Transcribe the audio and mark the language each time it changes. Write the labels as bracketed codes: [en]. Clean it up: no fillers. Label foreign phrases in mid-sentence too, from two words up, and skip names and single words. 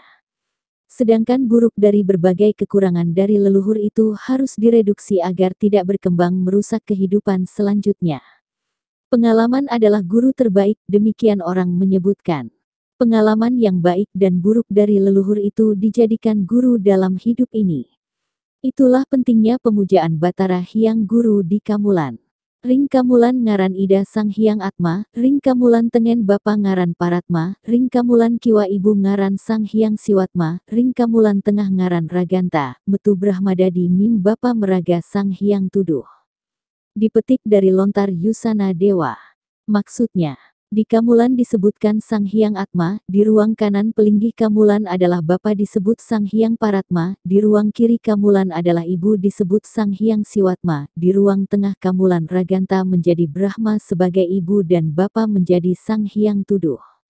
[id] Sedangkan buruk dari berbagai kekurangan dari leluhur itu harus direduksi agar tidak berkembang merusak kehidupan selanjutnya. Pengalaman adalah guru terbaik, demikian orang menyebutkan. Pengalaman yang baik dan buruk dari leluhur itu dijadikan guru dalam hidup ini. Itulah pentingnya pemujaan Batara Hyang Guru di Kamulan. [ban] Ring Kamulan ngaran Ida Sang Hyang Atma, Ring Kamulan Tengen Bapa ngaran Paratma, Ring Kamulan Kiwa Ibu ngaran Sang Hyang Siwatma, Ring Kamulan Tengah ngaran Raganta, Metu Brahmadadi Mim Bapa Meraga Sang Hyang Tuduh. [id] Dipetik dari lontar Yusana Dewa. Maksudnya, di Kamulan disebutkan Sang Hyang Atma, di ruang kanan pelinggih Kamulan adalah Bapa disebut Sang Hyang Paratma, di ruang kiri Kamulan adalah Ibu disebut Sang Hyang Siwatma, di ruang tengah Kamulan Raganta menjadi Brahma sebagai Ibu dan Bapa menjadi Sang Hyang Tuduh.